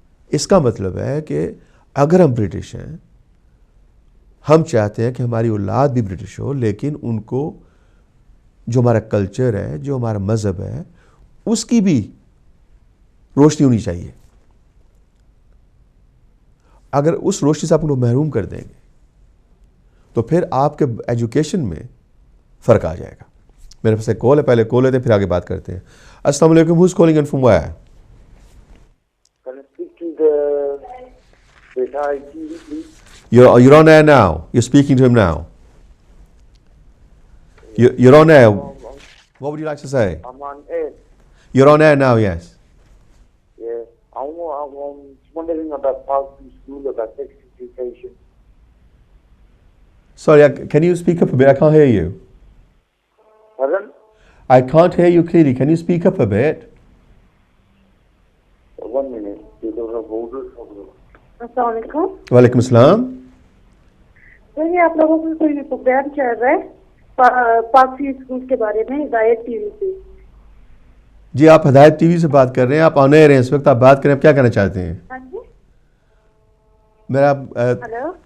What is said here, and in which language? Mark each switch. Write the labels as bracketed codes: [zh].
[ur] اس کا مطلب ہے کہ اگر ہم برٹش ہیں، ہم چاہتے ہیں کہ ہماری اولاد بھی برٹش ہو، لیکن ان کو جو ہمارا کلچر ہے، جو ہمارا مذہب ہے، اس کی بھی روشنی ہونی چاہیے. اگر اس روشنی سے آپ ان کو محروم کر دیں گے تو پھر آپ کے ایجوکیشن میں فرق آ جائے گا. میرے پاس ایک کال ہے، پہلے کال لیتے ہیں پھر آگے بات کرتے ہیں. السلام علیکم. [en] Who's calling in from where? Can I speak to the retired TV, please? You're on air now. You're speaking to him now. You're on air. What would you like to say? I'm on air. You're on air now, yes. Yeah. I'm wondering about Parkview School, about sex education. Sorry, can you speak up a bit? I can't hear you. Pardon? I can't hear you clearly. Can you speak up a bit? 1 minute. Because of older problem. [ur] السلام علیکم. وعلیکم السلام. سر یہ آپ لوگوں کو کوئی programme چل رہا ہے پاک ویو اسکول کے بارے میں ہدایت ٹی وی سے. جی آپ ہدایت ٹی وی سے بات کر رہے ہیں، آپ آن ایئر ہیں اس وقت، آپ بات کریں، آپ کیا کہنا چاہتے ہیں؟ ہاں جی. میرا ہلو.